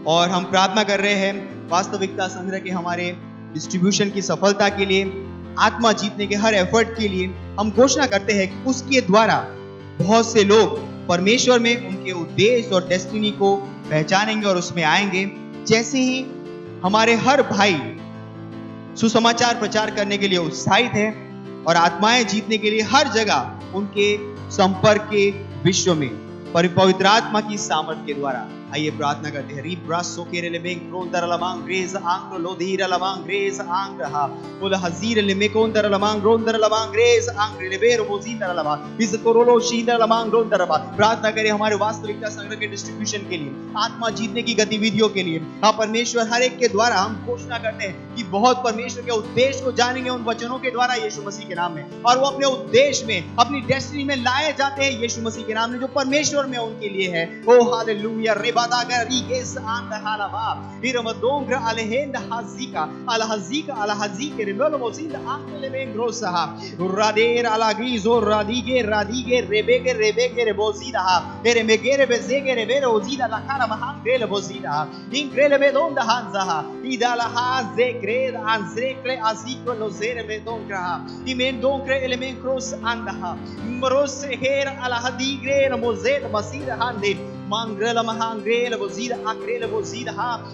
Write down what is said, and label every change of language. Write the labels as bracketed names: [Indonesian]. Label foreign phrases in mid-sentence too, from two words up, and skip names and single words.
[Hindi] और हम प्रार्थना कर रहे हैं वास्तविकता संग्रह के हमारे डिस्ट्रीब्यूशन की सफलता के लिए, आत्मा जीतने के हर एफर्ट के लिए हम घोषणा करते हैं कि उसके द्वारा बहुत से लोग परमेश्वर में उनके उद्देश्य और डेस्टिनी को पहचानेंगे और उसमें आएंगे। जैसे ही हमारे हर भाई सुसमाचार प्रचार करने के लिए उत्साहित है और आत्माएं जीतने के लिए हर जगह उनके संपर्क के विश्व में पवित्र आत्मा की सामर्थ के द्वारा, आइए प्रार्थना करते हैं। रिब्रासो केरेले बेंक्रोंदर लमांग ग्रेज आंग्र लोधीर लमांग ग्रेज आंग्रहा उल हजीर लेमेकोंदर लमांग रोंदर लमांग ग्रेज आंग्र लेबेर मोजीदर लमांग इस कोरोलो शीदर लमांग रोंदर लमांग। प्रार्थना करें हमारे वास्तविकता संग्रह के डिस्ट्रीब्यूशन के लिए, आत्मा जीतने की गतिविधियों के लिए। हाँ परमेश्वर हर एक के द्वारा हम घोषणा करते हैं कि बहुत परमेश्वर के उद्देश्य को जानेंगे उन वचनों के द्वारा यीशु मसीह के नाम में, और वो अपने उद्देश्य में, अपनी डेस्टिनी में लाए जाते हैं यीशु मसीह के नाम में, जो परमेश्वर में उनके लिए है। ओ हालेलुया। Badaga riges and halava iramadongra alehenda hazika alhazike remelo mozinda angele mengrosa rader alagrizo radige rebege rebozida ere megere bezege rebero ozida la cara mahangele bozida ingrele medonda hanza idala haze gred anzrekle aziko lozere medongra imendongra elemencros andaha mros her alhadigre mozel masida hande mangrela mahangrela bozida akrela bozida ha